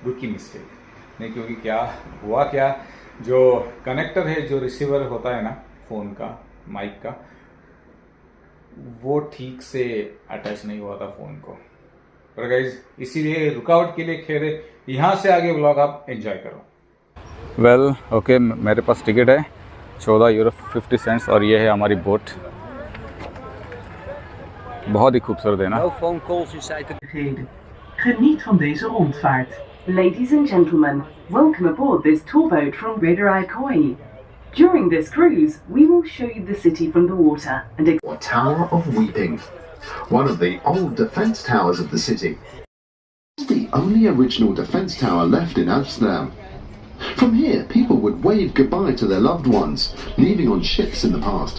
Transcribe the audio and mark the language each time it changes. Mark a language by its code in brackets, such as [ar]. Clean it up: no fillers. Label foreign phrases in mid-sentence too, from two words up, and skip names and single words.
[hi] रुकी मिस्टेक नहीं, क्योंकि क्या हुआ, क्या जो कनेक्टर है, जो रिसीवर होता है ना फ़ोन का, माइक का, वो ठीक से अटैच नहीं हुआ था फ़ोन को। पर गाइज इसीलिए रुकावट के लिए खैर यहाँ से आगे व्लॉग आप एंजॉय करो। [en] well okay, [hi] मेरे पास टिकट है 14 यूरो 50 सेंट्स और ये है हमारी बोट। बहुत ही खूबसूरत है ना। [nl] Geniet van deze rondvaart. [en] Ladies and gentlemen, welcome aboard this tour boat from Reederei Koi. During this cruise, we will show you the city from the water and Tower of Weeping, one of the old defense towers of the city. It's the only original defence tower left in Amsterdam. From here, people would wave goodbye to their loved ones, leaving on ships in the past.